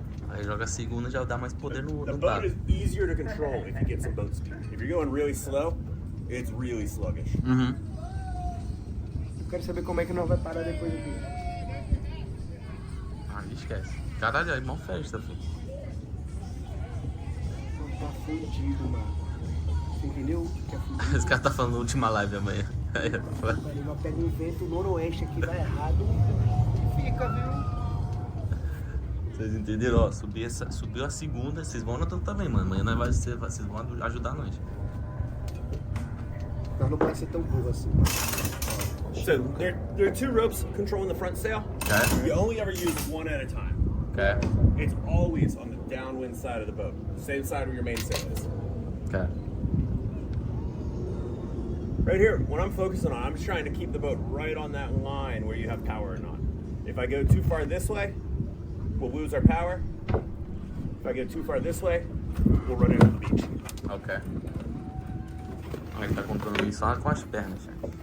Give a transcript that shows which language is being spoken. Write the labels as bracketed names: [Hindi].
[Portuguese] Aí joga a segunda, já dá mais poder no [English] The [Portuguese] no [English] boat [Portuguese] dado. [English] is easier to control if you get some boat speed. If you're going really slow, it's really sluggish. Uhum. [Portuguese] Eu quero saber como é que nós vai parar depois aqui. Aí esquece. Caralho, aí mó festa, filho. Tá fudido, mano. Você entendeu? Que é fudido. Esse cara tá falando última live amanhã. Mas pega um vento noroeste aqui, vai errado. Fica, viu? Vocês entenderam? Ó, subiu a segunda, vocês vão anotando também, mano. Amanhã vocês vão ajudar nós. Nós não pode ser tão burro assim, mano. [English] So there are two ropes controlling the front sail. Okay. You only ever use one at a time. Okay. It's always on the downwind side of the boat, same side where your mainsail is. Okay. Right here, what I'm focusing on, I'm just trying to keep the boat right on that line where you have power or not. If I go too far this way, we'll lose our power. If I go too far this way, we'll run into the beach. Ok. [Portuguese] Ele tá controlando isso só com as pernas, gente.